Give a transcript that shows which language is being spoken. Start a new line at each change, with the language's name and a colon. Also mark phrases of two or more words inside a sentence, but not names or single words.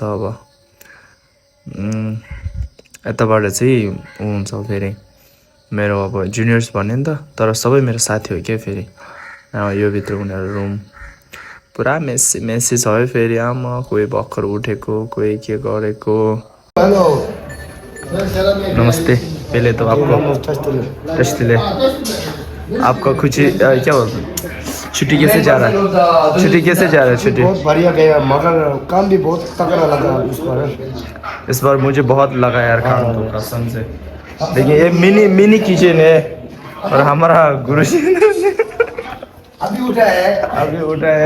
Nepali: अब यताबाट चाहिँ ऊ हुन्छ फेरि मेरो अब जुनियर्स भन्यो नि त, तर सबै मेरो साथी हो क्या फेरि। यो भित्र उनीहरू रुम पुरा मेसी छ है फेरि। आमा कोही भर्खर उठेको, कोही के गरेको। नमस्ते।
Hindi: पहले तो आपको टेस्टले आपका कुछ क्या बोलते, छुट्टी कैसे जा रहा है? छुट्टी कैसे जा रहा है? छुट्टी बहुत बढ़िया गया, मगर काम भी बहुत तगड़ा लगा इस बार मुझे बहुत लगा यार काम तो, कसम से। देखिए ये मिनी किचन है, और हमारा गुरुजी अभी उठा है।